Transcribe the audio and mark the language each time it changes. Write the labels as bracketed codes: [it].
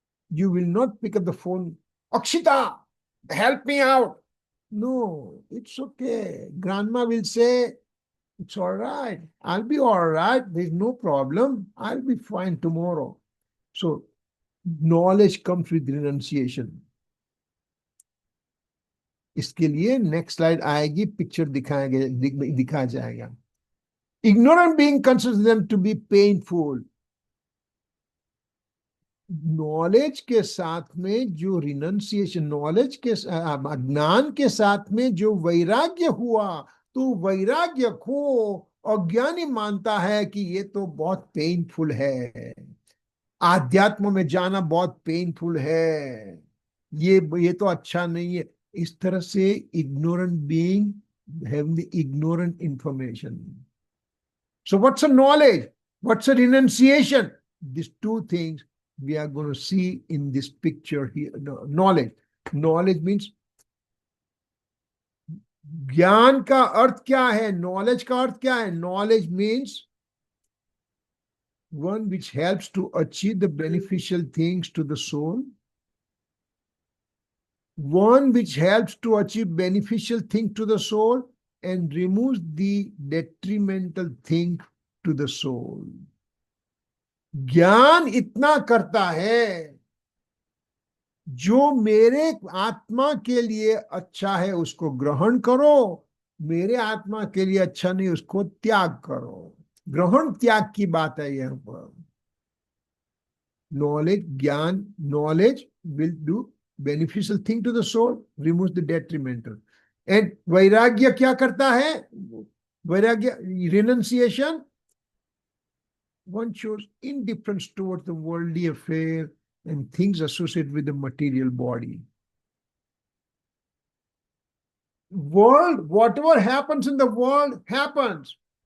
[en] You will not pick up the phone, Akshita, help me out. No, it's okay. Grandma will say, it's all right. I'll be all right. There's no problem. I'll be fine tomorrow. So knowledge comes with renunciation. [hi] इसके लिए next slide आएगी, picture दिखाया जाएगा. [en] Ignorant being considers them to be painful. [hi] Knowledge के साथ में जो renunciation, knowledge के अज्ञान के साथ में जो वैराग्य हुआ, तो वैराग्य को अज्ञानी मानता है कि ये तो बहुत पेनफुल है, आध्यात्म में जाना बहुत पेनफुल है, ये तो अच्छा नहीं है. इस तरह से [en] ignorant being having the ignorant information. So what's a knowledge? What's a renunciation? These two things we are going to see in this picture here. Knowledge. Knowledge means [hi] ज्ञान का अर्थ क्या है, नॉलेज का अर्थ क्या है. [en] Knowledge means one which helps to achieve the beneficial things to the soul, one which helps to achieve beneficial thing to the soul and removes the detrimental thing to the soul. [hi] ज्ञान इतना करता है, जो मेरे आत्मा के लिए अच्छा है उसको ग्रहण करो, मेरे आत्मा के लिए अच्छा नहीं उसको त्याग करो. ग्रहण त्याग की बात है यहां पर. [en] Knowledge, ज्ञान, knowledge will do beneficial thing to the soul, removes the detrimental. [hi] And वैराग्य क्या करता है? [en] वैराग्य, renunciation, one shows indifference towards the worldly affair and things associated with the material body. World, whatever happens in the world happens.